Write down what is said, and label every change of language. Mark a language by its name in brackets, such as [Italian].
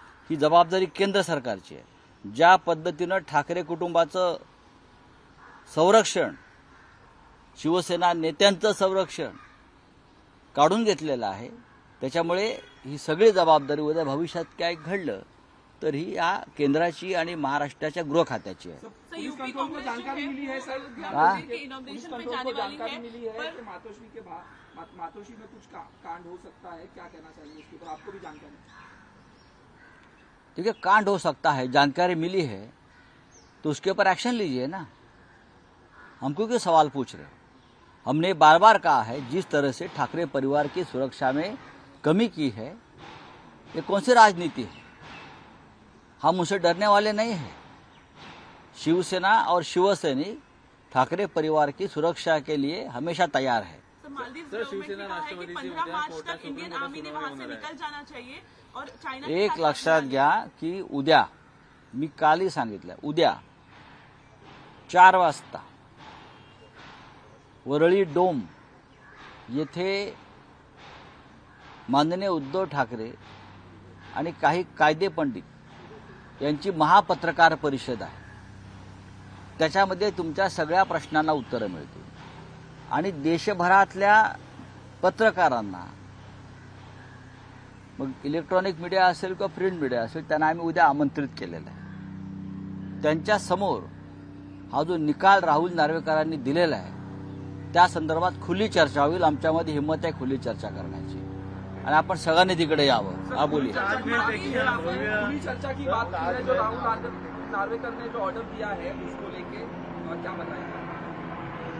[Marathi] ही जबाबदारी केंद्र सरकारची आहे। ज्या पद्धतीनं ठाकरे कुटुंबाचं संरक्षण, शिवसेना नेत्यांचं संरक्षण काढून घेतलेलं आहे, त्याच्यामुळे ही सगळी जबाबदारी उद्या भविष्यात काय घडलं तर ही या केंद्राची आणि महाराष्ट्राच्या गृह खात्याची आहे। [Hindi] पुलिस कंट्रोल को जानकारी मिली है सर, पुलिस कंट्रोल को जानकारी मिली है कि मातोश्री में कुछ कांड हो सकता है, क्या कहना चाहिए इसके ऊपर? आपको भी जानकारी? ठीक है, कांड हो सकता है, जानकारी मिली है तो उसके ऊपर एक्शन लीजिए ना। हमको क्यों सवाल पूछ रहे हो? हमने बार बार कहा है, जिस तरह से ठाकरे परिवार की सुरक्षा में कमी की है, ये कौन सी राजनीति है? हम उनसे डरने वाले नहीं हैं। शिवसेना और शिवसैनिक ठाकरे परिवार की सुरक्षा के लिए हमेशा तैयार है। सर, शिवसेना राष्ट्रवादी 15 मार्च तक इंडियन आर्मी ने वहां से निकल जाना चाहिए और चाइना [Marathi] एक लक्षात घ्या की उद्या मी कालही सांगितलं, उद्या 4 वाजता वरळी डोम येथे माननीय उद्धव ठाकरे आणि काही कायदे पंडित यांची महापत्रकार परिषद आहे. त्याच्यामध्ये तुमच्या सगळ्या प्रश्नांना उत्तरं मिळतील आणि देशभरातल्या पत्रकारांना, मग इलेक्ट्रॉनिक मीडिया असेल किंवा प्रिंट मीडिया असेल, त्यांना आम्ही उद्या आमंत्रित केलेलं आहे. त्यांच्या समोर हा जो निकाल राहुल नार्वेकरांनी दिलेला आहे त्या संदर्भात खुली चर्चा होईल. आमच्यामध्ये हिंमत आहे खुली चर्चा करण्याची आणि आपण सगळ्यांनी तिकडे यावं. [Hindi] हा बोलिए. खुली चर्चा की बात की है, जो राहुल नार्वेकर ने जो ऑर्डर दिया है उसको लेके क्या बताएंगे?